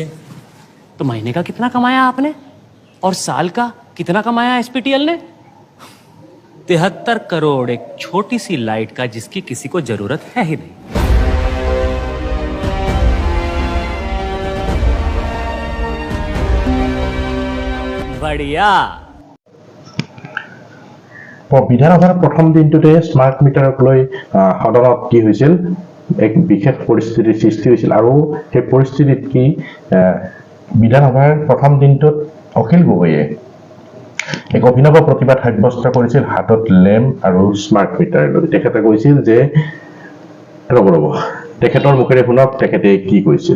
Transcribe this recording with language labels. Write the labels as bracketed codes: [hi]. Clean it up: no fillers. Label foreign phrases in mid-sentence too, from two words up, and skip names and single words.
[hi] तो महीने का कितना कमाया आपने और साल का कितना कमाया एसपीटीएल ने? 73 करोड़ एक छोटी सी लाइट का जिसकी किसी को जरूरत है ही नहीं। बढ़िया। [as] বিধানসভাৰ প্ৰথম দিনটোতে [en] smart meterক [as] লৈ সদনত কি হৈছিল এক বিশেষ পৰিস্থিতিৰ সৃষ্টি হৈছিল আৰু সেই পৰিস্থিতিত কি বিধানসভাৰ প্ৰথম দিনটোত অখিল গগৈয়ে এক অভিনৱ প্ৰতিবাদ সাব্যস্ত কৰিছিল হাতত লেম্প আৰু [en] smart meter [as] লৈ তেখেতে কৈছিল যে ৰ'ব তেখেতৰ মুখেৰে শুনক তেখেতে কি কৈছিল